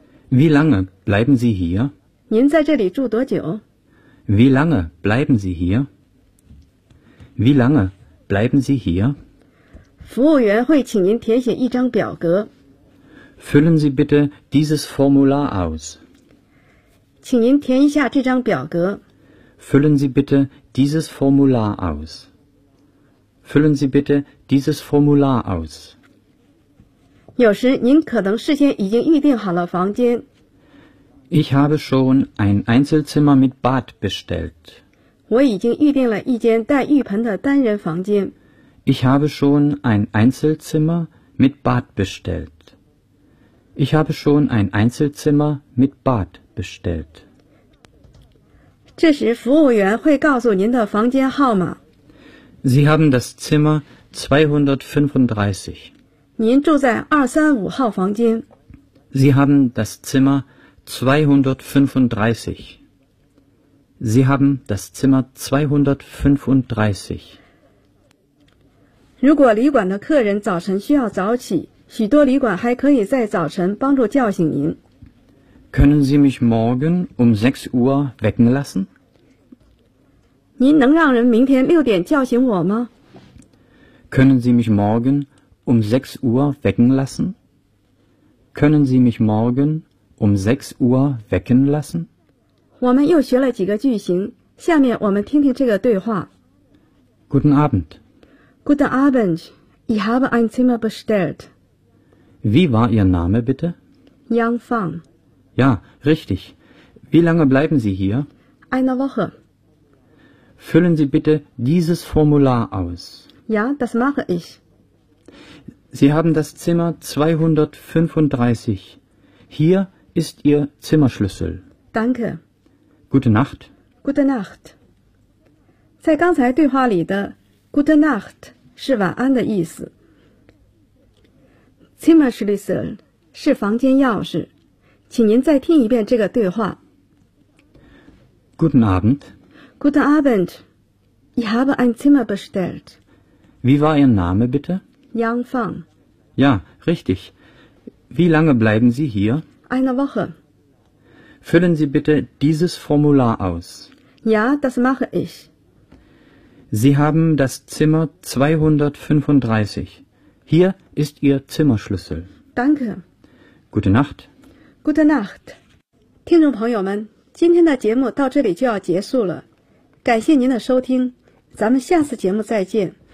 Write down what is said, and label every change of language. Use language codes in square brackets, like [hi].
[de] Wie lange bleiben Sie hier? [zh] 您在这里住多久？ [de] Wie lange bleiben Sie hier? Wie lange bleiben Sie hier? [zh] 服务员会请您填写一张表格。 [de] Füllen Sie bitte dieses Formular aus. [zh] 请您填一下这张表格。 [de] Füllen Sie bitte dieses Formular aus. Füllen Sie bitte dieses Formular aus. [zh] 有时您可能事先已经预定好了房间。 [de] Ich habe schon ein Einzelzimmer mit Bad bestellt. [zh] 我已经预定了一间带浴盆的单人房间。 [de] Ich habe schon ein Einzelzimmer mit Bad bestellt. Ich habe schon ein Einzelzimmer mit Bad bestellt. [zh] 这时服务员会告诉您的房间号码。 [de] Sie haben das Zimmer 235. [zh] 您住在235号房间。 [de] Sie haben das Zimmer 235. Sie haben das Zimmer 235. [zh] 如果旅馆的客人早晨需要早起，许多旅馆还可以在早晨帮助叫醒您。 [de] Können Sie mich morgen um 6 Uhr wecken lassen? [zh] 您能让人明天六点叫醒我吗？ [de] Können Sie mich morgen um 6 Uhr wecken lassen? Können Sie mich morgen um 6 Uhr wecken lassen? [zh] 我们又学了几个句型，下面我们听听这个对话。 [de] Guten Abend. Guten Abend. Ich habe ein Zimmer bestellt. Wie war Ihr Name bitte? Yang Fang. Ja, richtig. Wie lange bleiben Sie hier? Eine Woche. Füllen Sie bitte dieses Formular aus. Ja, das mache ich. Sie haben das Zimmer 235. Hier ist Ihr Zimmerschlüssel. Danke. Gute Nacht. Gute Nacht. [zh] 在刚才对话里的 [de] Gute Nacht [zh] 是晚安的意思。 Zimmerschlüssel 是房间钥匙。请您再听一遍这个对话。 [de] Guten Abend. Guten Abend. Ich habe ein Zimmer bestellt. Wie war Ihr Name bitte? Yang Fang. Ja, richtig. Wie lange bleiben Sie hier? Eine Woche. Füllen Sie bitte dieses Formular aus. Ja, das mache ich. Sie haben das Zimmer 235. Hier ist Ihr Zimmerschlüssel. Danke. Gute Nacht. Gute Nacht. [zh] 听众朋友们，今天的节目到这里就要结束了。感谢您的收听，咱们下次节目再见。